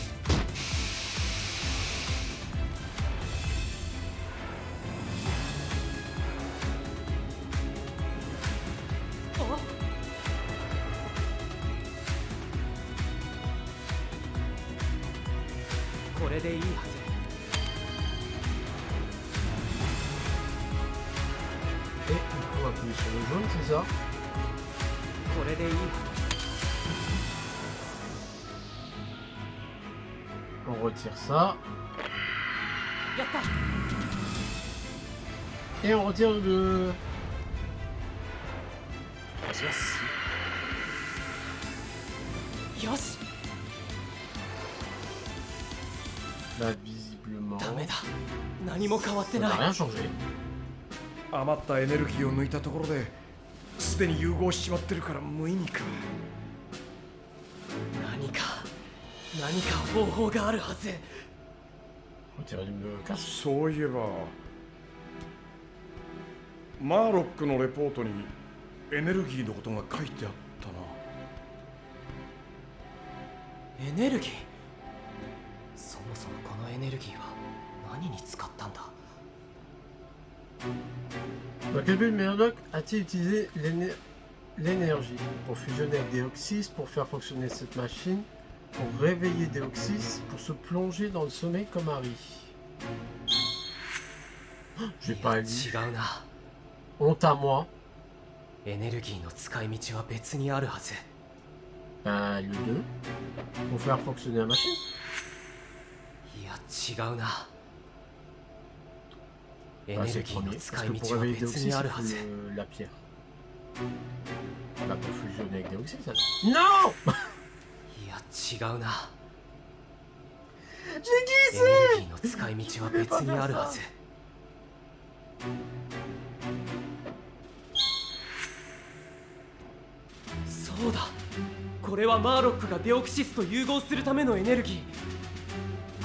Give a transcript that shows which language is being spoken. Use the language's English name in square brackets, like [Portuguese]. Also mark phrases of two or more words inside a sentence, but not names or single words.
[French] Et il faut appuyer sur le jaune, c'est ça? [Japanese] これでいいは [French] On retire ça. [Japanese] ず。やった。 [French] Et on retire le... [Japanese] よし。 [French] Là, visiblement... [Japanese] ダメだ。何も変わって [French] Ça n'a [Japanese] ない。 [French] rien changé. [Japanese] 余ったエネルギーを抜いたところですでに融合しちまってるから無意味か。何か方法があるはず。 [French] Retirer le casque. [Japanese] そういえばマーロックのレポートにエネルギーのことが書いてあったな。エネルギー。そもそもこのエネルギーは何に使ったんだ。 [French] Dans quel but Murloc a-t-il utilisé l'énergie pour fusionner avec Deoxys, pour faire fonctionner cette machine, pour réveiller Deoxys, pour se plonger dans le sommeil comme Harry? J'ai pas lu. [Japanese] 違うな。 [French] Honte à moi. [Japanese] エネルギーの使い道は別にあるはず。 [French] Bah, le 2. Pour faire fonctionner la machine. [Japanese] いや違うな。エ [French] Bah, [Japanese] ネ [French] c'est [Japanese] ル [French] le [Japanese] ギーの [French] premier. [Japanese] 使 [French] Parce [Japanese] い [French] que pour [Japanese] 道は [French] réveiller [Japanese] 別 [French] Deoxys, [Japanese] にある [French] il [Japanese] は [French] faut [Japanese] ず。 [French] la pierre. Bah, pour fusionner avec Deoxys, alors. Non [Japanese] いや違うな。 [French] J'ai [Japanese] エ [French] dit [Japanese] ネルギーの使い道は別にあるはず。そうだ、これはマーロックがデオキシスと融合するためのエネルギー。